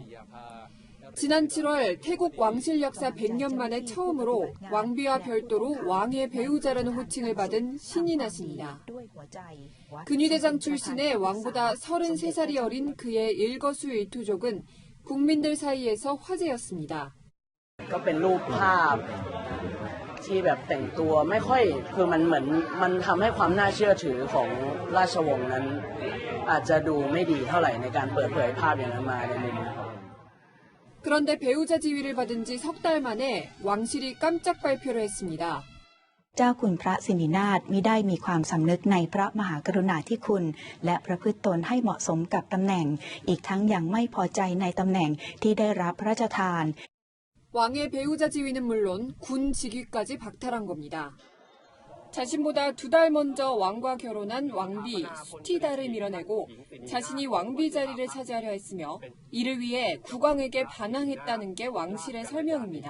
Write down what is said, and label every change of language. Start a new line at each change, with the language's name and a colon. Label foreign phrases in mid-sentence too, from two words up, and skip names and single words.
Korean: 지난 7월 태국 왕실 역사 100년 만에 처음으로 왕비와 별도로 왕의 배우자라는 호칭을 받은 신이나십니다. 근위대장 출신의 왕보다 33살이 어린 그의 일거수일투족은 국민들 사이에서 화제였습니다.
Thai: ที่แบบแต่งตัวไม่ค่อยคือมันเหมือนมันทำให้ความน่าเชื่อถือของราชวงศ์นั้นอาจจะดูไม่ดีเท่าไหร่ในการเปิดเผยภาพอย่างนั้นมาในมุมนี้
Korean: 그런데 배우자 지위를 받은 지 석 달 만에 왕실이 깜짝 발표를 했습니다.
Thai: เจ้าคุณพระสิรินาถมิได้มีความสำนึกในพระมหากรุณาธิคุณและประพฤติตนให้เหมาะสมกับตำแหน่งอีกทั้งยังไม่พอใจในตำแหน่งที่ได้รับพระราชทาน
Korean: 왕의 배우자 지위는 물론 군 직위까지 박탈한 겁니다. 자신보다 2달 먼저 왕과 결혼한 왕비 수티다를 밀어내고 자신이 왕비 자리를 차지하려 했으며 이를 위해 국왕에게 반항했다는 게 왕실의 설명입니다.